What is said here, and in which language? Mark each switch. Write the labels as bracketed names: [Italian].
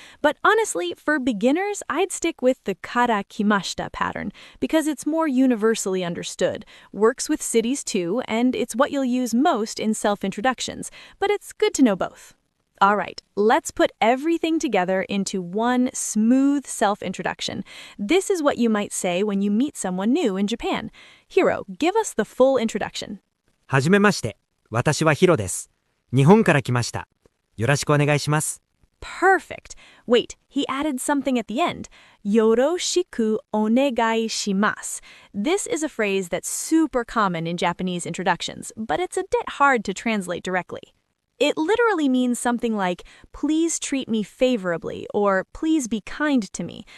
[English] But honestly, for beginners, I'd stick with the [Japanese] kara kimashita [English] pattern because it's more universally understood, works with cities too, and it's what you'll use most in self-introductions. But it's good to know both. All right, let's put everything together into one smooth self-introduction. This is what you might say when you meet someone new in Japan. Hiro, give us the full introduction. [Japanese] はじめまして。私はヒロです。日本から来ました。よろしくお願いします。 [English] Perfect. Wait, he added something at the end. [Japanese] Yoroshiku onegai shimasu. [English] This is a phrase that's super common in Japanese introductions, but it's a bit hard to translate directly. It literally means something like, please treat me favorably, or please be kind to me.